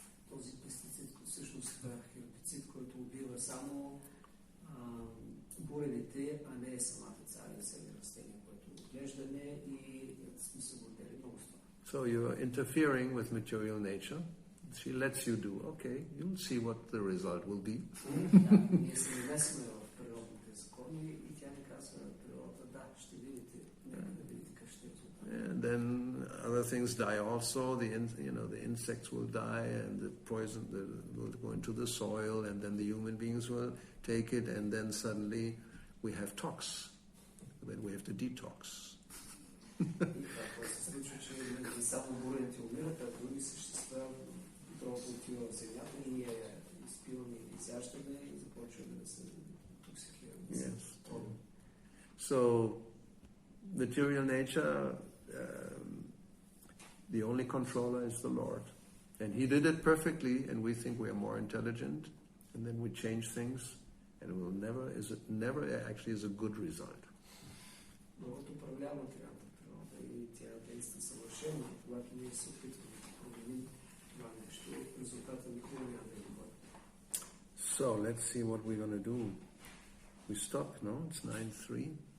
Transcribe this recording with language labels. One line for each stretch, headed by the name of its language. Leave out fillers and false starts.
Bulgarian: Този пестицид, всъщност хербицид, който убива само бурените, а не самата царя, себе растение, което отглеждане, и сме се гордели много с това.
English: So you are interfering with material nature. She lets you do, okay, you'll see what the result will be.
Bulgarian: Ние се намесваме в природните закони и тя ни казва природата, да, ще видите, нека да видите как ще е резултат.
English: And then other things die also. The insects will die, and the poison will go into the soil, and then the human beings will take it, and then suddenly we have tox. Then we have to detox.
Bulgarian: И това се случва, че не само бурените умират, а други същества петрол отива в земята и ние изпиваме и изяждаме и започваме да се интоксикираме.
English: Yes. So, material nature, the only controller is the Lord. And He did it perfectly, and we think we are more intelligent, and then we change things, and it will never actually is a good result.
Bulgarian: Богът управлява материалната природа и тя действа съвършено. Когато ние се опитваме да променим това нещо, резултата никога няма да е добър.
English: So, let's see what we're going to do. We stop, no? It's 9:03.